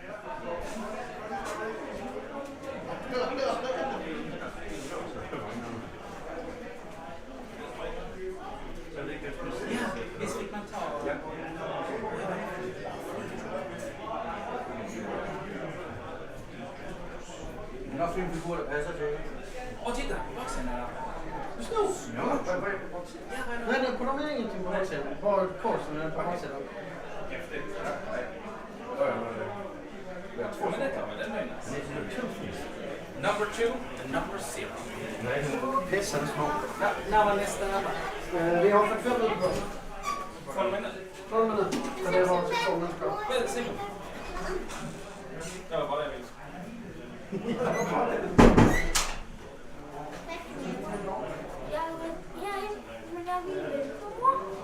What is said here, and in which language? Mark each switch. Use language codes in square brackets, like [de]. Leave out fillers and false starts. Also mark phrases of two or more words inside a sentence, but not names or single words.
[sv] Visst fick man ta... Någon fin figur, [da] der passer til. [sv] Åh, titta! Vuxen är där. Snor? Ja, nej, på de är ingenting på baksidan. Bara korsen är på baksidan. Men det tar vi, den är nice. [en] Number 2 and number 0. [sv] Pissans små. När var nästa nära? Vi har 45 minuter på oss. 12 minuter. 12 minuter. Men det var 2 minuter kvar. Vad Simon? Det var bara det jag ville. Men jag vill komma.